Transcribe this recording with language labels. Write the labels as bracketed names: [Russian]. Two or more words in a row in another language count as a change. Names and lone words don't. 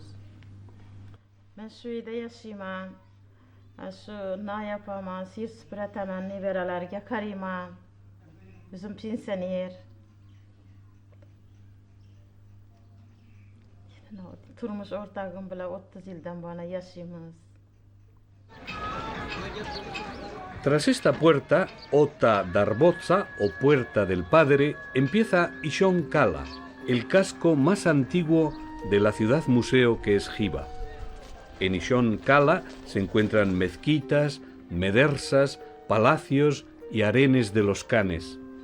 [Uzbek] Men shu uyda yashayman. Shu na yapaman, yer supurataman, nevaralarga qarayman. O'zim pensioner. Turmush o'rtog'im bilan 30 yildan beri yashaymiz. [Spanish] Tras esta puerta, Ota Darboza, o Puerta del Padre, empieza Ishon Kala, el casco más antiguo de la ciudad-museo que es Jiva. En Ishon Kala se encuentran mezquitas, medersas, palacios y harenes de los khanes.